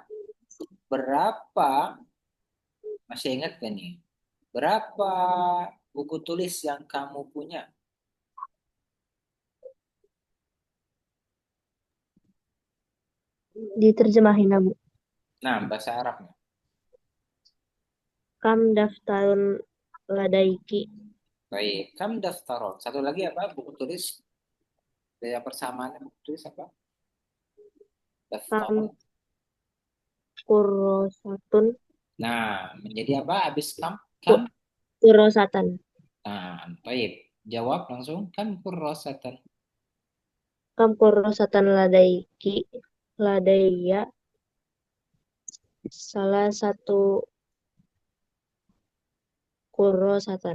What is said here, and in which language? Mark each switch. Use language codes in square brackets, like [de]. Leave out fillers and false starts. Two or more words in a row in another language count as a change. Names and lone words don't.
[id] Berapa, masih ingat gak nih? Berapa buku tulis yang kamu punya? Diterjemahin, Bu. Nah, bahasa Arabnya. [ar] كم دفترٌ لديكِ. Baik, كم دفترًا. [id] Satu lagi apa? Buku tulis. Daya persamaannya buku tulis apa? [ar] Kam Daftar. kurosatun. [id] Nah, menjadi apa? Habis kam. [ar] Kurosatan. [id] Nah, baik. Jawab langsung. [ar] كم كراسةً. كم كراسةً لديكِ. [id] Ladaiya. Salah satu kurosatan.